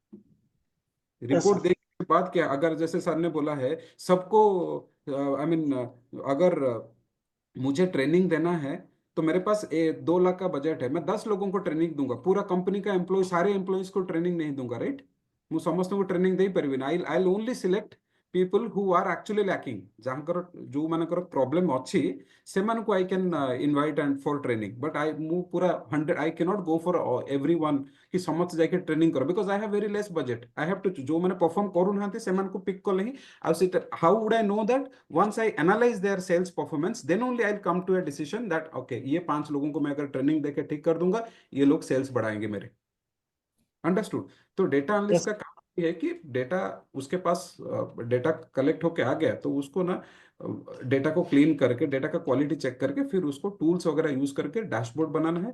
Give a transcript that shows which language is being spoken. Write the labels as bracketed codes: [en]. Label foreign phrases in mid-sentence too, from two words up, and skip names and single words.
[en] यस रिपोर्ट सर। [hi] देखने के बाद क्या, अगर जैसे सर ने बोला है सबको, [en] I mean [hi] अगर मुझे ट्रेनिंग देना है, तो मेरे पास 2 लाख का बजट है, मैं 10 लोगों को ट्रेनिंग दूंगा, पूरा कंपनी का एम्प्लॉय सारे एम्प्लॉयज को ट्रेनिंग नहीं दूंगा, राइट? [or] ମୁଁ ସମସ୍ତଙ୍କୁ ଟ୍ରେନିଂ ଦେଇପାରିବିନି, [en] I'll only select people who are actually lacking, [or] ଯାହାଙ୍କର ଯୋଉମାନଙ୍କର ପ୍ରୋବ୍ଲେମ ଅଛି ସେମାନଙ୍କୁ [en] I can invite and for training, [or] ବଟ୍ ମୁଁ ପୁରା 100 [en] I can't go for every one [or] କି ସମସ୍ତେ ଯାଇକି ଟ୍ରେନିଂ କର, [en] because I have very less budget, I have to [or] ଯୋଉମାନେ ପରଫର୍ମ କରୁନାହାନ୍ତି ସେମାନଙ୍କୁ ପିକ୍ କଲେ ହିଁ। ଆଉ ସେଟା [en] how would I know that, once I analyze their sales performance, then only I'll come to a decision that okay, [hi] ये 5 लोगों को मैं अगर ट्रेनिंग देके ठीक कर दूंगा, ये लोग सेल्स बढ़ाएंगे मेरे। [en] अंडरस्टूड? तो data analyst यस। [hi] का काम ये है कि डेटा उसके पास [en] data collect [hi] होके आ गया तो उसको ना डेटा को क्लीन करके, डेटा का [en] quality check [hi] करके, फिर उसको टूल्स वगैरह यूज करके डैशबोर्ड बनाना है।